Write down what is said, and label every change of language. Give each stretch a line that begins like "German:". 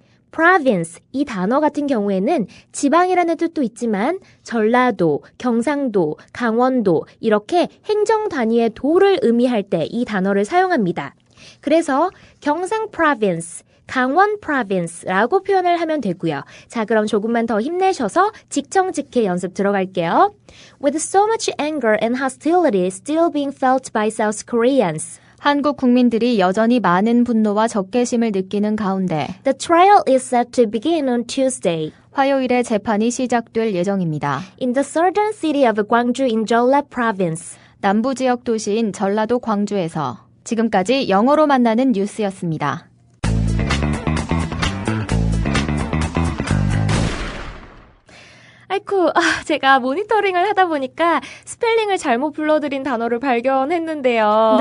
Korean: province 이 단어 같은 경우에는 지방이라는 뜻도 있지만 전라도, 경상도, 강원도 이렇게 행정 단위의 도를 의미할 때 이 단어를 사용합니다. 그래서 경상 province, 강원 province라고 표현을 하면 되고요. 자, 그럼 조금만 더 힘내셔서 직청직해 연습 들어갈게요.
English: With so much anger and hostility still being felt by South Koreans.
Korean: 한국 국민들이 여전히 많은 분노와 적개심을 느끼는 가운데
English: The trial is set to begin on Tuesday.
Korean: 화요일에 재판이 시작될 예정입니다.
English: In the southern city of Gwangju in Jeolla province.
Korean: 남부 지역 도시인 전라도 광주에서 지금까지 영어로 만나는 뉴스였습니다. 아이쿠, 제가 모니터링을 하다 보니까 스펠링을 잘못 불러드린 단어를 발견했는데요.